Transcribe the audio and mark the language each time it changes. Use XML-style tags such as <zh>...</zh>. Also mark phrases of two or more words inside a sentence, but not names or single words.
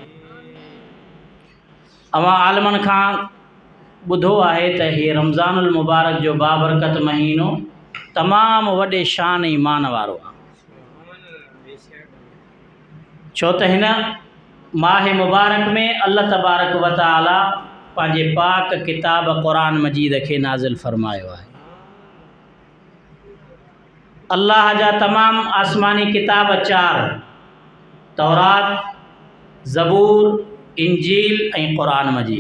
<sd>अव्हां आलमनि खां ॿुधो आहे त हीअ</sd> <ar>رمضان المبارك</ar> <sd>जो बाबरकत महीनो तमामु वॾे शान ऐं मान वारो आहे, छो त हिन माह मुबारक में अल्लाह</sd> <ar>تبارك وتعالى</ar> <sd>पंहिंजे पाक किताब क़ुरान मजीद खे नाज़िल फ़रमायो आहे। अल्लाह जा तमाम आसमानी किताब 4 तौरात, ज़बूर, इंजील ऐं क़ुरान मजीद।</sd>